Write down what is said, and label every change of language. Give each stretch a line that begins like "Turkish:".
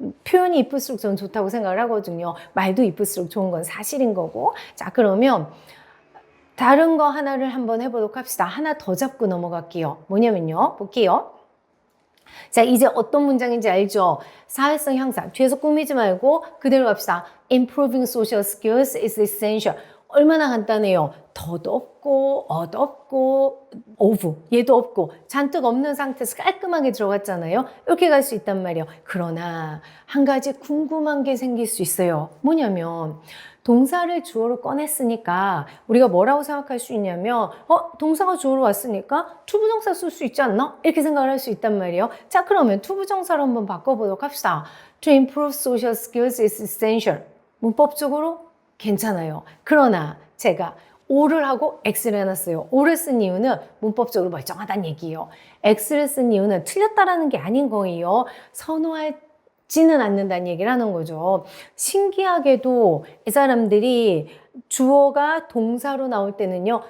Korean: 표현이 이쁠수록 저는 좋다고 생각을 하거든요. 말도 이쁠수록 좋은 건 사실인 거고. 자, 그러면 다른 거 하나를 한번 해보도록 합시다. 하나 더 잡고 넘어갈게요. 뭐냐면요. 볼게요. 자, 이제 어떤 문장인지 알죠? 사회성 향상. 뒤에서 꾸미지 말고 그대로 갑시다.
English: Improving social skills is essential.
Korean: 얼마나 간단해요. 덧 없고, 엇 없고, of. 얘도 없고, 잔뜩 없는 상태에서 깔끔하게 들어갔잖아요. 이렇게 갈 수 있단 말이에요. 그러나 한 가지 궁금한 게 생길 수 있어요. 뭐냐면 동사를 주어로 꺼냈으니까 우리가 뭐라고 생각할 수 있냐면 동사가 주어로 왔으니까 투부정사 쓸 수 있지 않나? 이렇게 생각을 할 수 있단 말이에요. 자, 그러면 투부정사로 한번 바꿔보도록 합시다.
English: To improve social skills is essential.
Korean: 문법적으로 괜찮아요. 그러나 제가 O를 하고 X를 해놨어요. O를 쓴 이유는 문법적으로 멀쩡하다는 얘기예요. X를 쓴 이유는 틀렸다라는 게 아닌 거예요. 선호하지는 않는다는 얘기를 하는 거죠. 신기하게도 이 사람들이 주어가 동사로 나올 때는요.